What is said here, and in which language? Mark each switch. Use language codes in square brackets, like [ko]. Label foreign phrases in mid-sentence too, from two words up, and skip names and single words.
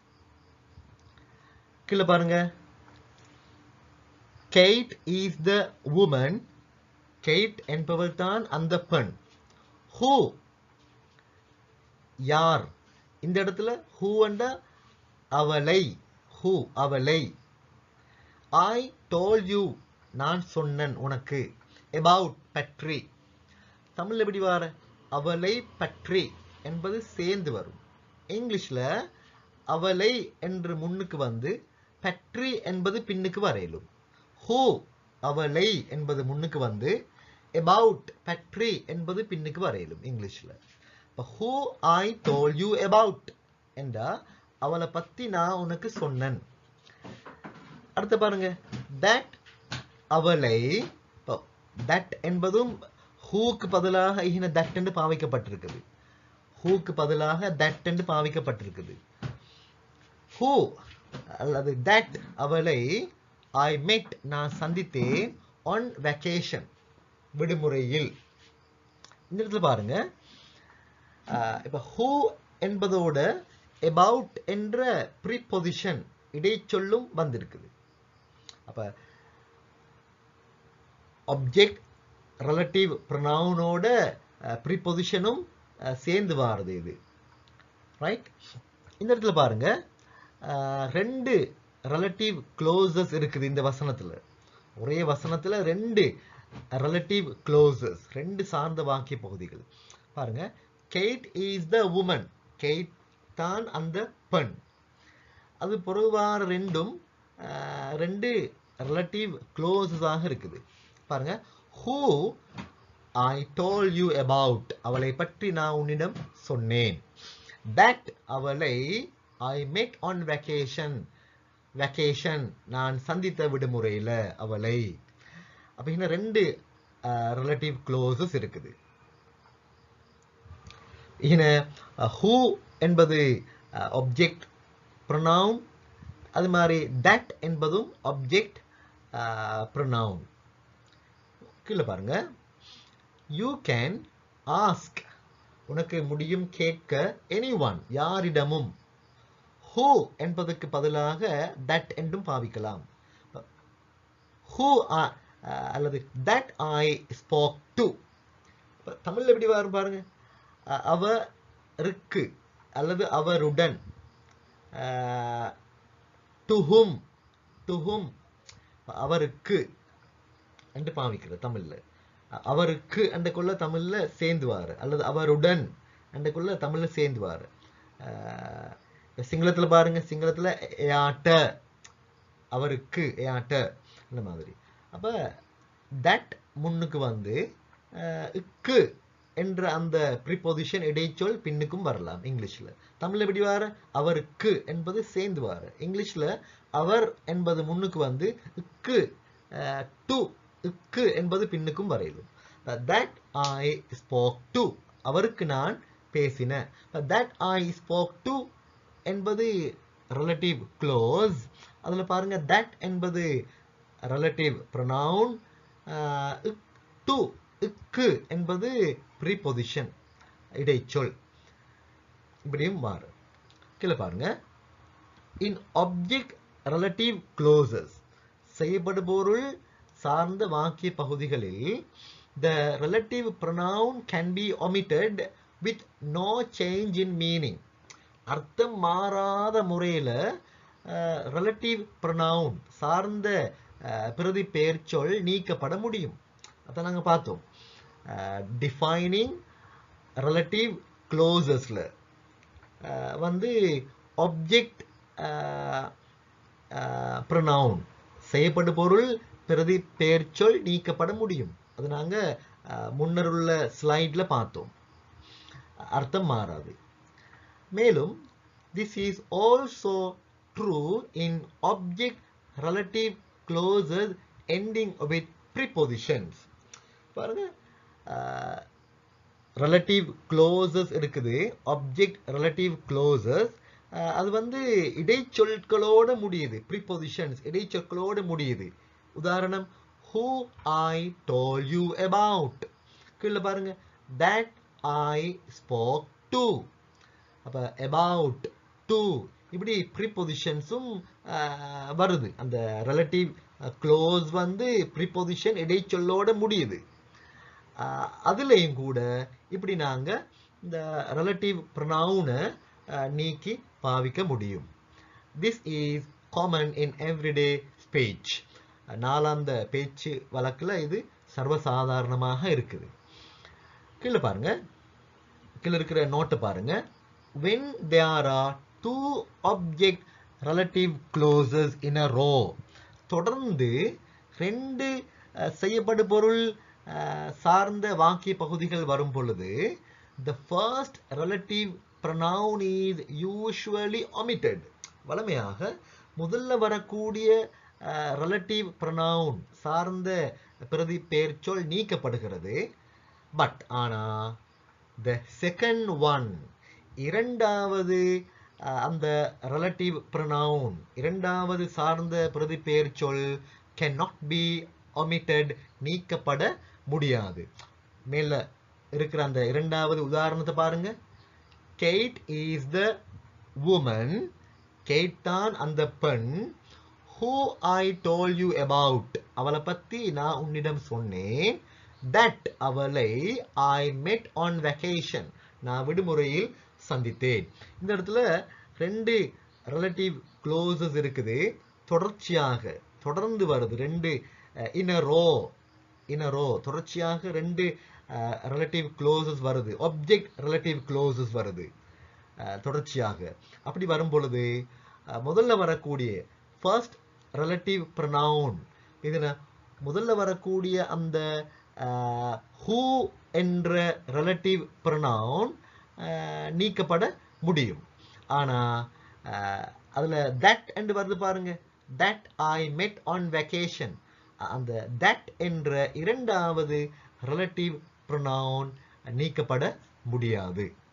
[ta] கீழே பாருங்க. [en] Kate is the woman. [ta] Kate என்பவள் தான் அந்த பெண். Who யார். இந்த இடத்துல who என்ற அவளை, who அவளை. [en] I told you [ta] நான் சொன்னேன் உனக்கு. About பற்றி. தமிழ்ல எப்படி வர? அவளை பற்றி என்பது சேர்ந்து வரும். இங்கிலீஷ்ல அவளை என்று முன்னுக்கு வந்து பற்றி என்பது பின்னுக்கு வரையிலும். who அவளை என்பது முன்னுக்கு வந்து about பற்றி என்பது பின்னுக்கு வரையிலும் இங்கிலீஷ்ல. [en] who I told you about [ta] என்றா அவளை பத்தி நான் உனக்கு சொன்னேன். அடுத்து பாருங்க. that அவளை, that என்பதும் whoக்கு பதிலாக இன that என்று பாவிக்கப்பட்டிருக்குது. whoக்கு பதிலாக that என்று பாவிக்கப்பட்டிருக்குது. [en] who அல்லது that அவளை I met [ta] நான் சந்தித்தேன் [en] on vacation விடுமுறையில். [ta] இந்த இடத்துல பாருங்க. இப்ப who என்பதோட about என்ற preposition இடைச்சொல்லும் வந்திருக்குது. அப்ப [en] object relative pronounோட prepositionும் [ta] சேர்ந்து வாருது இது. ரைட். இந்த இடத்துல பாருங்க. ரெண்டு [en] relative clauses [ta] இருக்குது இந்த வசனத்துல. ஒரே வசனத்துல ரெண்டு [en] relative clauses, [ta] ரெண்டு சார்ந்த வாக்கிய பகுதிகள். பாருங்க. [en] Kate is the woman. Kate [ta] தான் அந்த பெண். அது பொதுவான ரெண்டும் ரெண்டு [en] relative clauses [ta] ஆக இருக்குது. பாருங்க. [en] who I told you about, [ta] அவளை பற்றி நான் உன்னிடம் சொன்னேன். [en] That, அவளை, I met on vacation, [ta] நான் சந்தித்த விடுமுறையில அவளை. அப்ப இன்னும் ரெண்டு [en] relative clauses [ta] இருக்குது. who என்பது [en] object pronoun, [ta] அது மாதிரி that என்பதும் [en] object pronoun. [ta] கீழே பாருங்க, [en] you can ask, [ta] உனக்கு முடியும் கேட்க, anyone, யாரிடமும். who என்பதற்கு பதிலாக that என்றும் பாவிக்கலாம். [en] who அல்லது that I spoke to, [ta] தமிழ்ல எப்படி வரும் பாருங்க, அவருக்கு அல்லது அவருடன், to whom அவருக்கு என்று பாவிக்கிற தமிழ்ல. அவருக்கு அண்டக்குள்ள தமிழ்ல சேர்ந்துவாரு, அல்லது அவருடன் அண்டக்குள்ள தமிழ்ல சேர்ந்துவாரு. சிங்களத்துல பாருங்க, சிங்களத்துல ஏட்ட, அவருக்கு ஏட்ட, இந்த மாதிரி. அப்ப தட் முன்னுக்கு வந்து இக்கு என்ற அந்த ப்ரிபொசிஷன் இடைச்சொல் பின்னுக்கும் வரலாம் இங்கிலீஷ்ல. தமிழ்ல எப்படி வார, அவருக்கு என்பது சேர்ந்து வார. இங்கிலீஷ்ல அவர் என்பது முன்னுக்கு வந்து இக்கு, டு, இக்கு என்பது பின்னுக்கும் வரையிலும். [en] that I spoke to, [ta] அவருக்கு நான் பேசினேன். [en] that I spoke to என்பது relative clause. [ta] அதுல பாருங்க, that என்பது [en] relative pronoun, to, [ta] இக்கு என்பது preposition இடைச்சொல். இப்படியும் மாறு. கீழே பாருங்க, [en] in object relative clauses, [ta] செய்யப்படுபொருள் சார்ந்த வாக்கிய பகுதிகளில் [en] the relative pronoun can be omitted with no change in meaning. [ta] அர்த்தம் மாறாத முறையில [en] relative pronoun [ta] சார்ந்த பிரதி பெயர்ச்சொல் நீக்கப்பட முடியும். அத நாங்க பார்த்தோம். டிஃபைனிங் [en] relative clausesல [ta] வந்து [en] object pronoun [ta] செய்யப்படும் பொருள் பிரதி பெயர்ச்சொல் நீக்கப்பட முடியும். அது நாங்க முன்னர் உள்ள ஸ்லைட்ல பார்த்தோம். அர்த்தம் மாறாது. [en] மேலும் this is also true in object relative clauses ending with prepositions. [ta] பாருங்க, [en] relative clauses இருக்குது, object relative clauses, [ta] அது வந்து இடைச்சொற்களோட முடியுது, prepositions இடைச்சொற்களோட முடியுது. உதாரணம், [en] who I told you about. [ta] கீழே பாருங்க, [en] that I spoke to. அப்ப about, to, [ta] இப்படி prepositionsum வருது. அந்த [en] relative clause [ta] வந்து preposition இடைச்சொல்லோட முடியுது. அதுலயும் கூட இப்படி நாங்க இந்த [en] relative pronoun [ta] நீக்கி பாவிக்க முடியும். [en] This is common in everyday speech. [ta] நாளாந்த பேச்சு வழக்குல இது சர்வசாதாரணமாக இருக்குது. கீழே பாருங்க, கீழே இருக்கிற நோட்டை பாருங்க. [en] When there are two object relative clauses in a row, [ta] தொடர்ந்து ரெண்டு செய்யப்படு பொருள் சார்ந்த வாக்கிய பகுதிகள் வரும் பொழுது [en] the first relative pronoun is usually omitted. [ta] வழமையாக முதல்ல வரக்கூடிய [en] relative pronoun [ta] சார்ந்த பிரதி பெயர்ச்சொல் நீக்கப்படுகிறது. [en] பட் ஆனா the second one, [ta] இரண்டாவது அந்த [en] relative pronoun, [ta] இரண்டாவது சார்ந்த பிரதி பெயர்ச்சொல் [en] cannot be omitted, [ta] நீக்கப்பட முடியாது. மேல இருக்கிற அந்த இரண்டாவது உதாரணத்தை பாருங்க. [en] Kate is the woman, Kate [ta] தான் அந்த பெண், [en] who I told you about, [ta] அவளை பத்தி நான் உன்னிடம் சொன்னேன், [en] that அவளை I met on vacation, [ta] நான் விடுமுறையில் சந்தித்தேன். இந்த இடத்துல ரெண்டு [en] relative clauses [ta] இருக்குது, தொடர்ச்சியாக தொடர்ந்து வருது. ரெண்டு [en] in a row [ta] தொடர்ச்சியாக ரெண்டு [en] relative clauses [ta] வருது, [en] object relative clauses [ta] வருது தொடர்ச்சியாக. அப்படி வரும் பொழுது முதல்ல வரக்கூடிய [en] first relative pronoun, [ta] இதுல முதல்ல வரக்கூடிய அந்த who என்ற [en] relative pronoun [ta] நீக்கப்பட முடியும். ஆனா அதுல that என்று வருது பாருங்க, [en] that I met on vacation. [ta] அந்த that என்ற இரண்டாவது [en] relative pronoun [ta] நீக்கப்பட முடியாது.